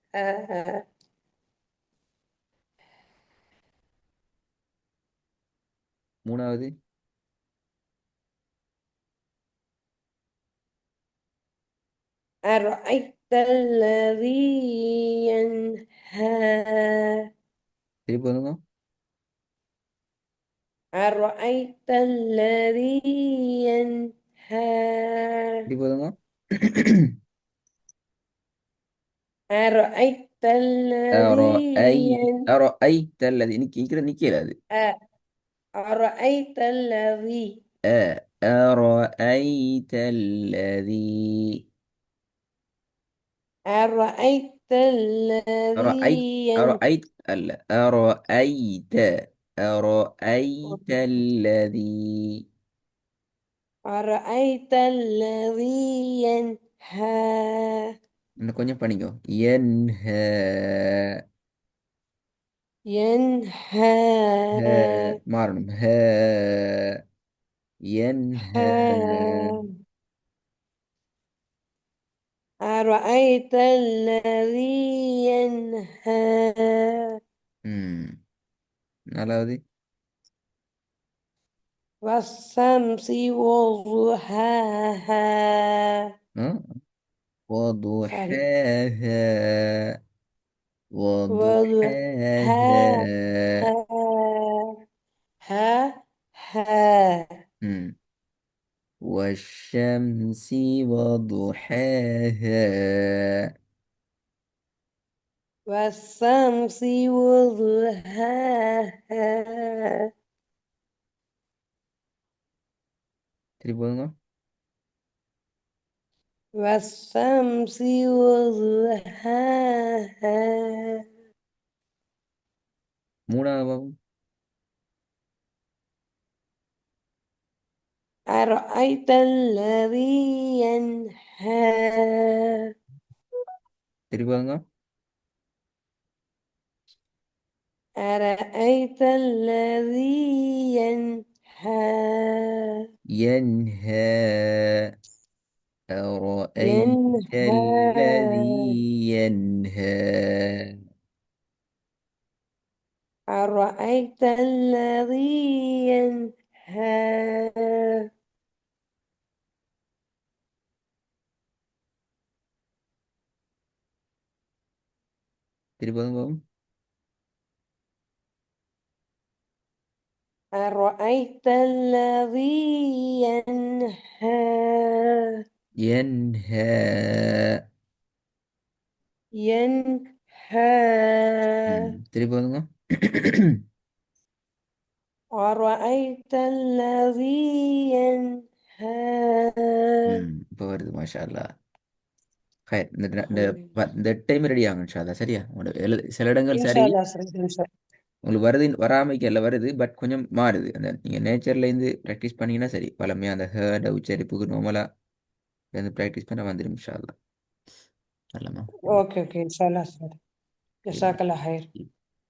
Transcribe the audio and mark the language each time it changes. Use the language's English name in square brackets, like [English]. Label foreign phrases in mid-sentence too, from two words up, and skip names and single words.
[Tamil] மூணாவது [Arabic] أرأيت الذي ينهى [Tamil] திருப்பி வந்துங்க [Arabic] أرأيت الذي ينهى [Tamil] திருப்பி வந்துங்க [Arabic] أرأيت الذي أرأيت الذي [Tamil] நிக்கல அது [Arabic] أرأيت الذي أرأيت الذي أرأيت أرأيت الذي أرأيت ألا أرأيت أرأيت الذي أرأيت الذي ينهى [Tamil] இன்னும் கொஞ்சம் பண்ணிக்கோ ينهى [Arabic] ينهى [Tamil] மாறணும் ينهى [Arabic] أرأيت الذي ينهى [Tamil] ம் நாலாவது [Arabic] والشمس وضحاها ஆ? [Tamil] sorry [Arabic] وضحاها وضحاها وضحاها ها ها م. والشمس وضحاها والشمس وضحاها [Tamil] திருப்பி போதுங்க [Arabic] والشمس وضحاها [Tamil] மூணாவது பாவம். [Arabic] أرأيت الذي ينهى [Tamil] திருப்பாங்க. [Arabic] أرأيت الذي ينهى ينهى. أرأيت الذي ينهى ينهى. أرأيت الذي ينهى [Tamil] திருப்பாங்க பாவம். [Arabic] أرأيت الذي ينهى ينهى. ينهى [Tamil] திருப்பாங்க. [Arabic] أرأيت الذي ينهى [Tamil] இப்போ வருது [Arabic] ما شاء الله. [Tamil] ஹைர். [Arabic] الحمد لله [Tamil] இந்த [English] time ready [Tamil] ஆகும் [Arabic] إن شاء الله. [Tamil] சரியா உங்களோட சில இடங்கள் [Arabic] إن [Tamil] சரி. [Arabic] شاء الله سعيد إن شاء [Tamil] உங்களுக்கு வருது வராமைக்கு எல்லாம் வருது, பட் கொஞ்சம் மாறுது. அந்த நீங்கள் நேச்சர்லேருந்து ப்ராக்டிஸ் பண்ணீங்கன்னா சரி, பழமையாக அந்த ஹேர்ட உச்சரிப்புக்கு நார்மலாக இருந்து ப்ராக்டிஸ் பண்ண வந்துடும் [Arabic] إن شاء الله. [Tamil] வரலாமா? [Arabic] الله أوكي إن شاء الله سعيد [Tamil] சரி. [Arabic] جزاك الله خير